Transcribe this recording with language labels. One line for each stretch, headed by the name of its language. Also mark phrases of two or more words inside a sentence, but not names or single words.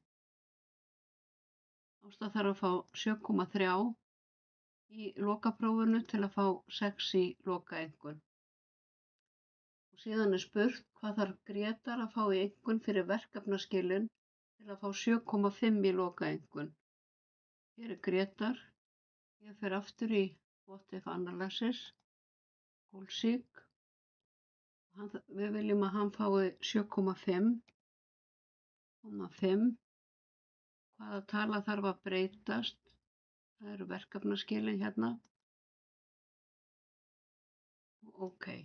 Icelandic: Ásta þarf að fá 7,3 í lokaprófinu til að fá 6 í lokaeinkunn. Og síðan er spurt, hvað þarf Grétar að fá í einkunn fyrir verkefnaskilin til að fá 7,5 í lokaeinkunn? Hér er Grétar. Ég fer aftur í
English: what if analysis, goal seek.
Icelandic: Við viljum að hann fái 7,5. Hvaða tala þarf að breytast? Það eru verkefnaskilin hérna. OK.